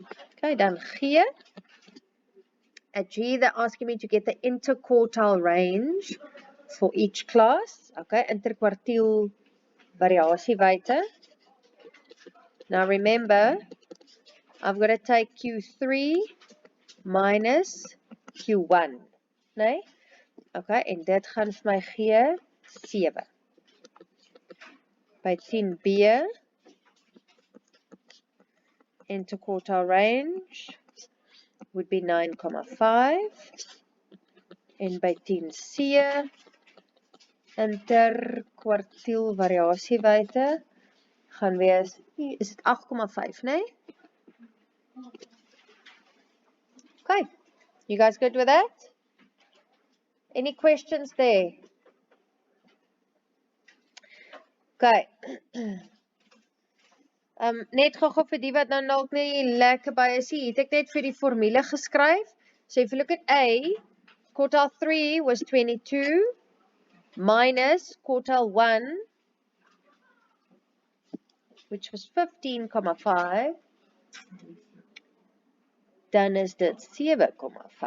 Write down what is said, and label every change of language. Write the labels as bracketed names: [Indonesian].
[English] Okay, [Afrikaans] dan G. [English] At G, they're asking me to get the interquartile range for each class. Okay, [Afrikaans] interkwartiel variasiewyte. [English] Now remember, I've got to take Q3 minus Q1. [Afrikaans] Nee? Okay, en dit gaan vir my gee 7. [English] By 10B, interquartile range would be 9,5. And by 10C, [Afrikaans] interkwartiel variasiewyte gaan wees, is dit 8,5, nee? [English] Okay, you guys good with that? Any questions there? Okay. [Afrikaans] Net gou vir die wat nou dalk nie lekker by is nie, het ek net vir die formule geskryf. [English] So if you look at A, quartile 3 was 22 minus quartile 1, which was 15,5, [Afrikaans] dan is dit 7,5.